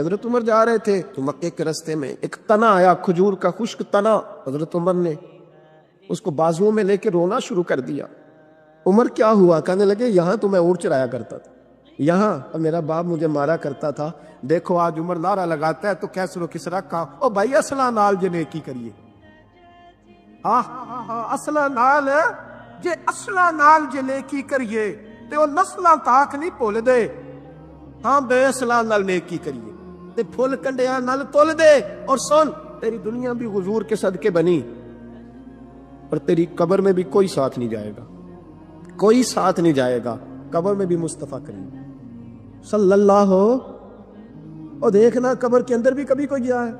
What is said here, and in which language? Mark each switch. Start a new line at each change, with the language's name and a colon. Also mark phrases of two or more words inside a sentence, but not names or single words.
Urdu: حضرت عمر جا رہے تھے تو مکے کے رستے میں ایک تنا آیا، کھجور کا خشک تنا. حضرت عمر نے اس کو بازوؤں میں لے کے رونا شروع کر دیا. عمر کیا ہوا؟ کہنے لگے یہاں تو میں اونٹ چرایا کرتا تھا، یہاں میرا باپ مجھے مارا کرتا تھا، دیکھو آج عمر نعرہ لگاتا ہے تو کیسر و کسرا کا
Punjabi: او بھائی اصلا نال جے نیکی کریے. اصلا نال جے، اصلا نال جے نیکی کریے تے او نسلاں تاک نہیں بھول دے. ہاں بے اصلا نال نیکی کریے تے پھول کنڈیاں نال تول دے.
Urdu: اور سن تیری دنیا بھی حضور کے صدقے بنی، اور تیری قبر میں بھی کوئی ساتھ نہیں جائے گا، کوئی ساتھ نہیں جائے گا، قبر میں بھی مصطفیٰ کریم
Arabic: صلی اللہ ہو.
Urdu: اور دیکھنا قبر کے اندر بھی کبھی کوئی گیا ہے؟